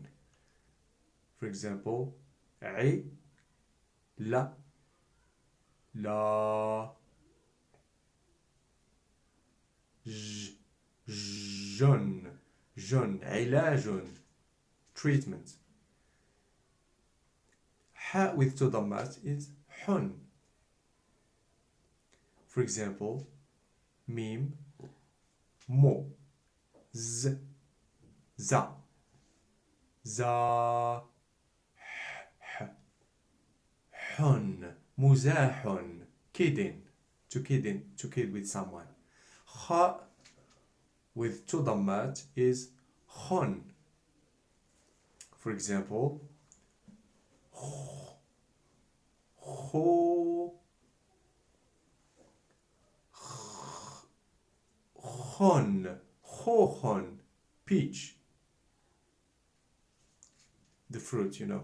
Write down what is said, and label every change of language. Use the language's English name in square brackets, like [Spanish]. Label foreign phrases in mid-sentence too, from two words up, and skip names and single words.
[English] For example, I, la, la, jun, jun, علاج, treatment. Ha with two Dammat is hun. For example, mim, mo, z, za, za, hun, muzahun, kidding, to kid with someone. Ha with two Dammat is hun. For example, ho, hon, hohon, peach, the fruit, you know.